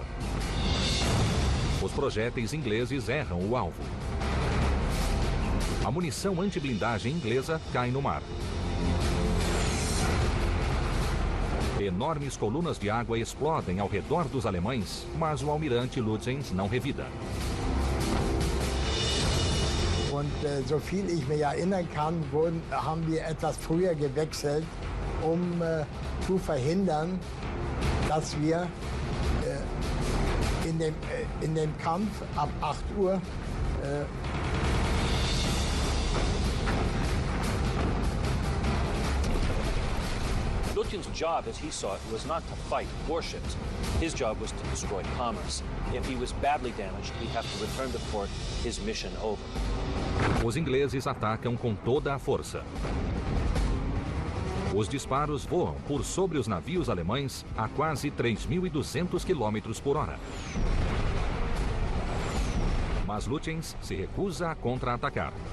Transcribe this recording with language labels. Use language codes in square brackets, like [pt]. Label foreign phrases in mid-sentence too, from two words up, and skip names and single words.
[pt] Os projéteis ingleses erram o alvo. A munição antiblindagem inglesa cai no mar. Enormes colunas de água explodem ao redor dos alemães, mas o almirante Lutyens não revida. [de] Und so viel ich mich erinnern kann, haben wir etwas früher gewechselt, zu verhindern, dass wir in dem Kampf ab 8 Uhr [en] Lutjen's job, as he saw it, was not to fight warships. His job was to destroy commerce. If he was badly damaged, he'd have to return to port, his mission over. [pt] Os ingleses atacam com toda a força. Os disparos voam por sobre os navios alemães a quase 3.200 km por hora. Mas Lutyens se recusa a contra-atacar.